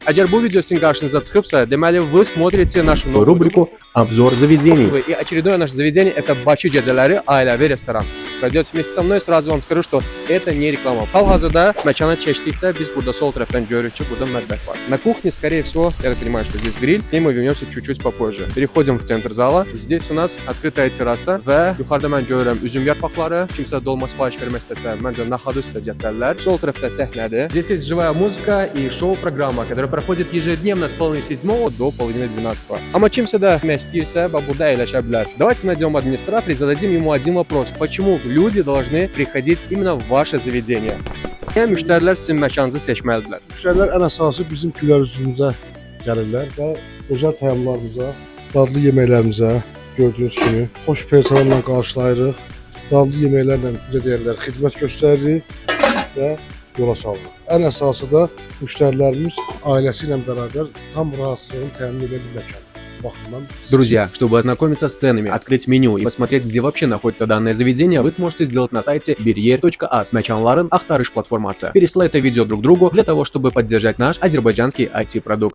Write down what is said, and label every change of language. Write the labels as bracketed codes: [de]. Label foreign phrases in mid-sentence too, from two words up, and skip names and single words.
[az] Əgər bu video sizin qarşınıza çıxıbsa, deməli [ru] вы смотрите нашу новую рубрику «Обзор заведений». И очередное наше заведение – это [az] Bakı gecələri ailəvi restoran. [ru] Пройдете вместе со мной, сразу вам скажу, что это не реклама. [az] Hal-hazırda məkana keçdikcə biz burada sol tərəfdən görürük ki, burada mətbəx var. [ru] На кухне, скорее всего, я так понимаю, что здесь гриль, и мы вернемся чуть-чуть попозже. Переходим в центр зала. Здесь у нас открытая терраса və [az] yuxarıda mən görürəm üzüm yarpaqları. Kimsə dolma sifariş vermək istəsə, məncə naxadı sizə gətirərlər. Sol tərəfdə səhnədir. [ru] Здесь есть живая музыка и шоу-программа, которая проходит ежедневно с 7:30 до 11:30. [az] Amma kimsə də yemək istəyirsə, burada əyləşə bilər. [ru] Давайте найдем администратора и зададим ему один вопрос. Почему люди должны приходить именно в ваше заведение? [az] Müştərilər sizin məkanınızı seçməlidirlər. Müştərilər ən əsası bizim gülər üzümüzə gəlirlər və özəl təamlarımıza, dadlı yeməklərimizə gördüyünüz kimi xoş personalla qarşılayırıq. Dadlı yeməklərlə bizə deyirlər, xidmət göstəririk və yola salırıq. Ən əsası da müştərilərimiz ailəsi ilə bərabər tam rahatlığını təmin edə bilmək. [ru] Друзья, чтобы ознакомиться с ценами, открыть меню и посмотреть, где вообще находится данное заведение, вы сможете сделать на сайте biryer.az. [az] Məkanların axtarış platforması. [ru] Пересылай это видео друг другу для того, чтобы поддержать наш азербайджанский IT-продукт.